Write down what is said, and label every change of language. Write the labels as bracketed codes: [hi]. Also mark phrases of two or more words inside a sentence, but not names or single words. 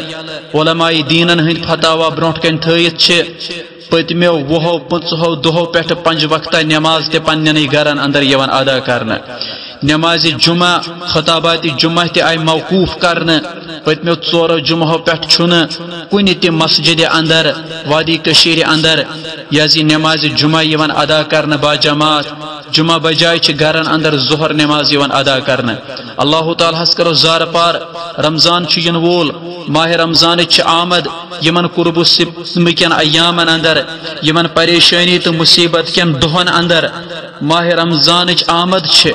[ks] علماء دیٖنن ہٕنٛدۍ فتاوا برونٛٹھ کنہِ تھٲیِتھ چھِ پٔتمیو 20-25 دۄہو پٮ۪ٹھٕ 5 وقتہ نٮ۪ماز تہِ پننٮ۪نٕے گرن اندر یِوان ادا کرنہٕ. نمازِ جمعہ خطاباتِ جمعہ تہِ آیہِ موقوٗف کرنہٕ. پٔتمیو 4 جمعہو پٮ۪ٹھ چھُنہٕ کُنہِ تہِ مسجدِ اندر وادی کٔشیٖرِ اندر یۄس یہِ نمازِ جمعہ یِوان ادا کرنہٕ باجماعت. جمعہ بجائے چھِ گرن اندر ظہر نماز یِوان ادا کرنہٕ. اللہ تعالیٰ ہس کرو زارٕ پار. رمضان چھُ یِنہٕ وول، ماہ رمضانٕچ چھِ آمد. یمن قرب ستمٕکٮ۪ن ایامن اندر، یمن پریشانی تہٕ مصیبت کٮ۪ن دۄہن اندر ماہ رمضانٕچ آمد چھِ.